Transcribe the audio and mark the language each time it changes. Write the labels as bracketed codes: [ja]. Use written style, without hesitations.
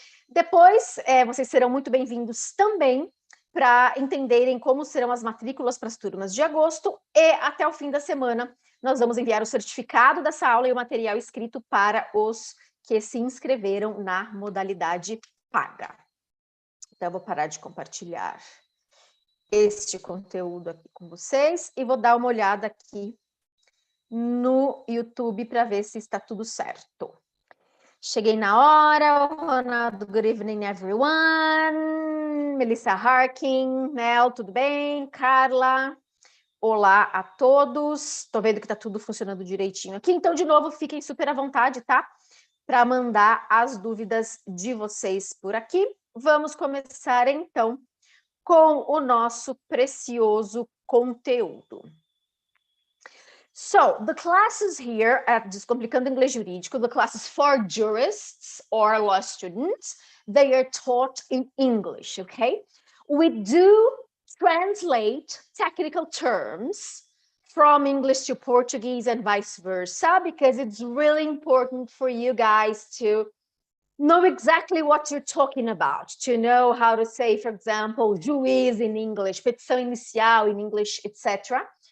[pt] Depois, vocês serão muito bem-vindos também para entenderem como serão as matrículas para as turmas de agosto, e até o fim da semana nós vamos enviar o certificado dessa aula e o material escrito para os que se inscreveram na modalidade paga. Então, eu vou parar de compartilhar este conteúdo aqui com vocês e vou dar uma olhada aqui no YouTube para ver se está tudo certo. Cheguei na hora. [en] Ronaldo, good evening, everyone. [pt] Melissa Harkin, Mel, tudo bem? Carla, olá a todos. Estou vendo que está tudo funcionando direitinho aqui. Então, de novo, fiquem super à vontade, tá? Para mandar as dúvidas de vocês por aqui. Vamos começar, então, com o nosso precioso conteúdo. [en] So the classes here at Descomplicando Inglês Jurídico, the classes for jurists or law students, they are taught in English, okay? We do translate technical terms from English to Portuguese and vice versa, because it's really important for you guys to know exactly what you're talking about, to know how to say, for example, juiz in English, petição inicial in English, etc.